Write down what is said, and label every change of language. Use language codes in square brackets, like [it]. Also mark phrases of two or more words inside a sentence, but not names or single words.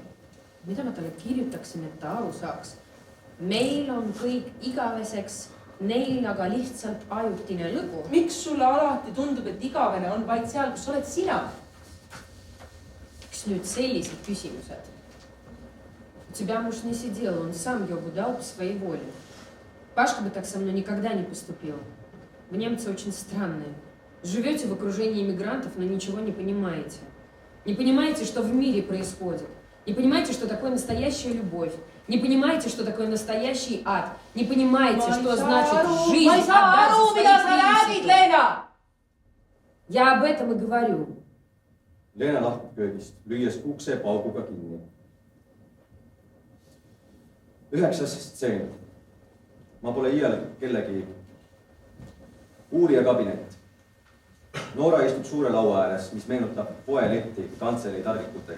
[et] Mida ma talle kirjutaksin, et ta aru saaks? Meil on kõik igaveseks, neil aga lihtsalt ajutine lõbu. Miks sulle alati tundub, et igavene on vaid seal, kus oled sina? Miks nüüd sellised küsimused? [ru] У тебя муж не сидел, он сам йогу дал по своей воле. Пашка бы так со мной никогда не поступил. Вы, немцы, очень странные. Живете в окружении иммигрантов, но ничего не понимаете. Не понимаете, что в мире происходит. Не понимаете, что такое настоящая любовь. Не понимаете, что такое настоящий ад. Не понимаете, что значит жизнь отдать за свои принципы. Я об этом и говорю. [et] Leena lahkub köögist, lüües ukse pauguga kinni. 9. stseen. Ma pole iial kellegi. Uurija kabinet. Noora istub suure laua ääres, mis meenutab poeletti kantseli tarvikutega.